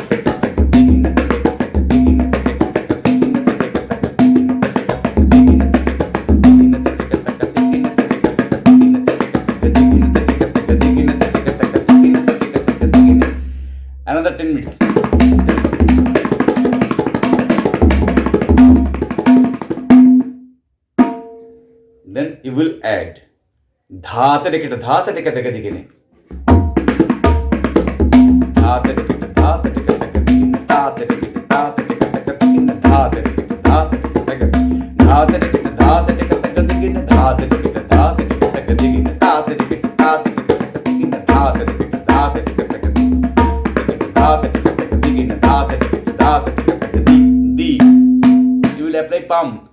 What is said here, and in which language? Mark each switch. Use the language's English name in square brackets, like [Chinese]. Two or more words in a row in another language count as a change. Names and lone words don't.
[English] Another 10 minutes. Then you will add dha te dekete dha te dekete gadi ghene. Dha te dekete dha te dekete gadi ghene. Dha te dekete dha te dekete gadi ghene. Dha te dekete dha te dekete gadi ghene. Dha te dekete dha te dekete gadi ghene. Dha te dekete dha te dekete gadi ghene. Dha te dekete dha te dekete gadi ghene. Dha te dekete dha te dekete gadi ghene. Dha te di. You will apply palm.